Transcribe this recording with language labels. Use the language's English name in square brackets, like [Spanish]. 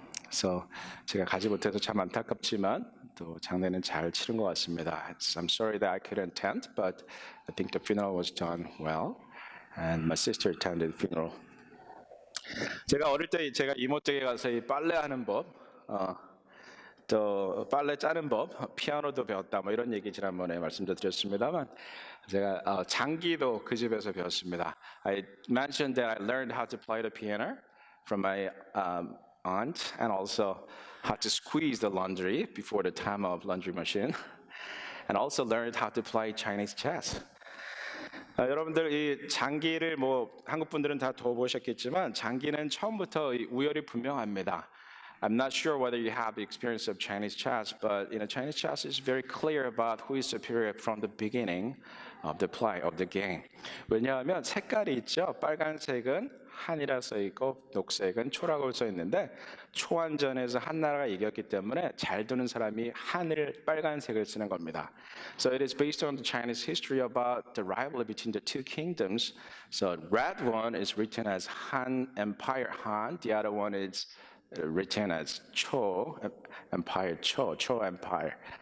[Korean] So 제가 가지 못해서 참 안타깝지만 또 장례는 잘 치른 것 같습니다. [English] I'm sorry that I couldn't attend, but I think the funeral was done well, and my sister attended the funeral. [Korean] 제가 어릴 때 제가 이모 댁에 가서 이 빨래하는 법, 또 빨래 짜는 법, 피아노도 배웠다 뭐 이런 얘기 지난번에 말씀도 드렸습니다만 제가 장기도 그 집에서 배웠습니다. [English] I mentioned that I learned how to play the piano from my aunt and also how to squeeze the laundry before the time of laundry machine and also learned how to play Chinese chess. [Korean] 여러분들 이 장기를 뭐 한국 분들은 다 도보셨겠지만 장기는 처음부터 우열이 분명합니다. [English] I'm not sure whether you have the experience of Chinese chess, but Chinese chess is very clear about who is superior from the beginning of the play of the game. [Korean] 왜냐하면 색깔이 있죠. 빨간색은 한이라 써 있고 녹색은 초라고 써 있는데 초안전에서 한 나라가 이겼기 때문에 잘 두는 사람이 한을 빨간색을 쓰는 겁니다. [English] So it is based on the Chinese history about the rivalry between the two kingdoms. So red one is written as Han Empire Han, the other one is written as Cho Empire, Cho Empire.